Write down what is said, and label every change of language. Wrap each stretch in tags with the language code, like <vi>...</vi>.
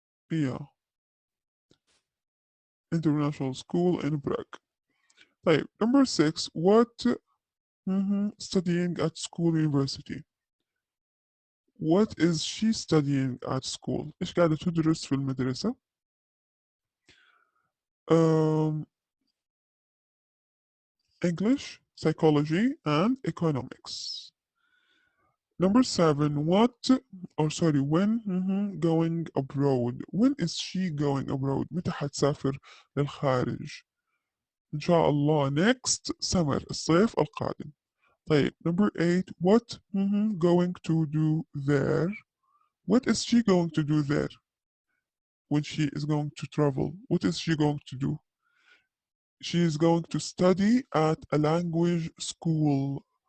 <en>Yeah, international school in Prague. طيب number 6, what studying at school university. What is she studying at school?</en> <ar>إيش قاعدة تدرس في المدرسة؟</ar> <en>English, psychology, and economics. Number 7, when going abroad. When is she going abroad?</en> <ar>متى حتسافر للخارج؟ إن شاء الله</ar> <en>next summer,</en> <ar>الصيف القادم.</ar> <en>طيب number 8, what going to do there? What is she going to do there? When she is going to travel, what is she going to do? She is going to study at a language school.</en>